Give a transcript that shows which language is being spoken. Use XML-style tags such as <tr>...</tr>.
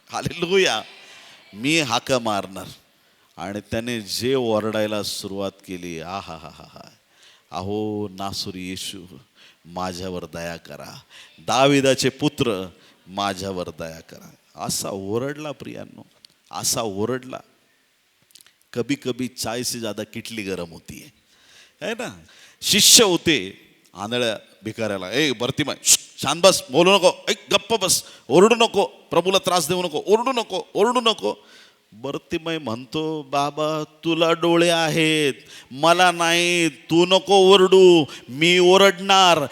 <mr>Hallelujah, मी हाका मारणार. आणि त्याने जे ओरडायला सुरुवात केली, हा हा हा हा हा, अहो नासुरी येशू माझ्यावर दया करा, दाविदाचे पुत्र माझ्यावर दया करा, असा ओरडला प्रियांनो, असा ओरडला.</mr> <hi>कभी कभी चाय से ज्यादा किटली गरम होती है ना.</hi> <mr>शिष्य होते, आंधळ्या भिकाऱ्याला, भरतीमाय शांत बस, बोलू नको, गप्प बस, ओरडू नको, प्रभूला त्रास देऊ नको, ओरडू नको, ओरडू नको. भरतीमाय म्हणतो, बाबा तुला डोळे आहेत, मला नाही, तू नको ओरडू, मी ओरडणार.</mr>